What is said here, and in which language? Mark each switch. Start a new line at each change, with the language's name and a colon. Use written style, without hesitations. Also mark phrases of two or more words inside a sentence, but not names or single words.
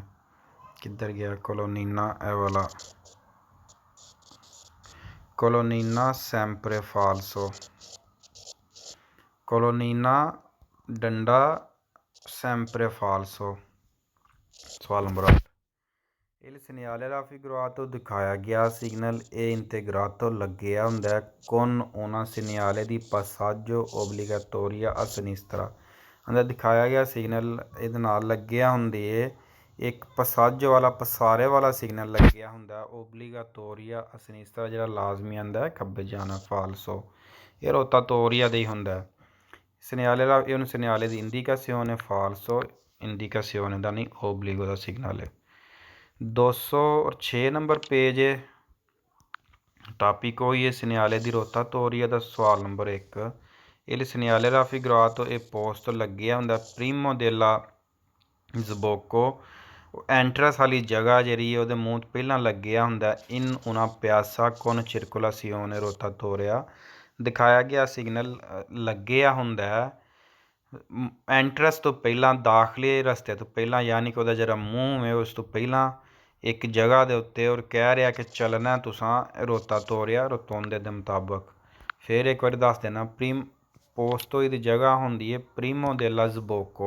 Punjabi: ਕਿੱਧਰ ਗਿਆ ਕੋਲੋਨੀਨਾ? ਇਹ ਵਾਲਾ ਕੋਲੋਨੀਨਾ
Italian: sempre falso. ਕੋਲੋਨੀਨਾ ਡੰਡਾ sempre falso।
Punjabi: ਸਵਾਲ ਨੰਬਰ 8।
Italian: il segnale raffigurato
Punjabi: ਦਿਖਾਇਆ ਗਿਆ ਸਿਗਨਲ ਇਹ
Italian: ਇੰਟੇਗਰਾਤੋ
Punjabi: ਲੱਗਿਆ ਹੁੰਦਾ
Italian: con una segnale di passaggio obbligatoria a sinistra।
Punjabi: ਅੰਦਰ ਦਿਖਾਇਆ ਗਿਆ ਸਿਗਨਲ ਇਹਦੇ ਨਾਲ ਲੱਗਿਆ ਹੁੰਦੀ ਹੈ ਇੱਕ ਪਸਾਜੋ ਵਾਲਾ, ਪਸਾਰੇ ਵਾਲਾ ਸਿਗਨਲ ਲੱਗਿਆ ਹੁੰਦਾ
Italian: obbligatoria a sinistra,
Punjabi: ਜਿਹੜਾ ਲਾਜ਼ਮੀ ਆਉਂਦਾ ਖੱਬੇ ਜਾਣਾ। ਫਾਲਸੋ। ਇਹ ਰੋਤਾਤੋਰੀਆ ਦਾ ਹੀ ਹੁੰਦਾ।
Italian: segnale è un segnale di indicazione, falso, indicazione
Punjabi: ਦਾ ਨਹੀਂ, obbligo ਦਾ ਸਿਗਨਲ ਹੈ। 206 ਨੰਬਰ ਪੇਜ ਹੈ, ਟਾਪਿਕ ਹੋਈ ਹੈ
Italian: segnale di rotatoria
Punjabi: ਦਾ। ਸਵਾਲ ਨੰਬਰ 1।
Italian: il segnale raffigurato è posto
Punjabi: ਲੱਗਿਆ ਹੁੰਦਾ
Italian: primo della sbocco,
Punjabi: ਐਂਟਰਸ ਵਾਲੀ ਜਗ੍ਹਾ ਜਿਹੜੀ ਉਹਦੇ ਮੂੰਹ ਤੋਂ ਪਹਿਲਾਂ ਲੱਗਿਆ ਹੁੰਦਾ
Italian: in una piazza con circolazione rotatoria।
Punjabi: ਦਿਖਾਇਆ ਗਿਆ ਸਿਗਨਲ ਲੱਗਿਆ ਹੁੰਦਾ ਐਂਟਰਸ ਤੋਂ ਪਹਿਲਾਂ, ਦਾਖਲੇ ਰਸਤੇ ਤੋਂ ਪਹਿਲਾਂ, ਯਾਨੀ ਕਿ ਉਹਦਾ ਜਿਹੜਾ ਮੂੰਹ ਹੈ ਉਸ ਤੋਂ ਪਹਿਲਾਂ ਇੱਕ ਜਗ੍ਹਾ ਦੇ ਉੱਤੇ, ਔਰ ਕਹਿ ਰਿਹਾ ਕਿ ਚੱਲਣਾ ਤੁਸਾਂ ਰੋਤਾਤੋਰੀਆ ਰਤੌਂਦੇ ਦੇ ਮੁਤਾਬਕ। ਫਿਰ ਇੱਕ ਵਾਰੀ ਦੱਸ ਦੇਣਾ ਪੋਸਟੋ ਇਹਦੀ ਜਗ੍ਹਾ ਹੁੰਦੀ ਹੈ
Italian: prima dello sbocco.